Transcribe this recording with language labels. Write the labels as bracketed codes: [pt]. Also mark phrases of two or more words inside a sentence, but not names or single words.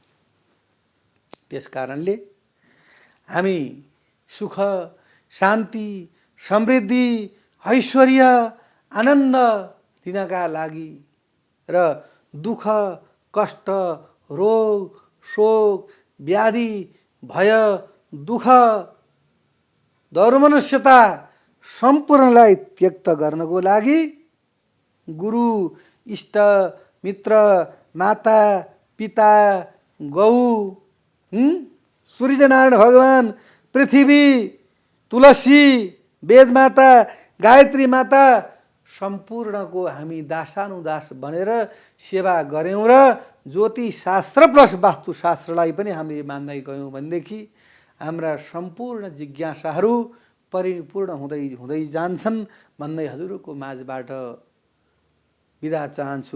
[ne] त्यस कारणले हामी सुख, शान्ति, समृद्धि, ऐश्वर्य, आनन्द दिनका लागि र दुःख, कष्ट, रोग, शोक, व्याधि, भय, दुःख, दौर्मनस्यता सम्पूर्णलाई त्यक्त गर्नको लागि गुरु, इष्ट, मित्र, माता, पिता, गौ, सूर्यनारायण भगवान, पृथ्वी, तुलसी, वेद माता, गायत्री माता सम्पूर्णको हामी दासानुदास बनेर सेवा गऱ्यौँ र ज्योतिष शास्त्र प्लस वास्तुशास्त्रलाई पनि हामीले मान्दै गयौँ भनेदेखि हाम्रा सम्पूर्ण जिज्ञासाहरू परिपूर्ण हुँदै हुँदै जान्छन् भन्दै हजुरको माझबाट बिदा चाहन्छु।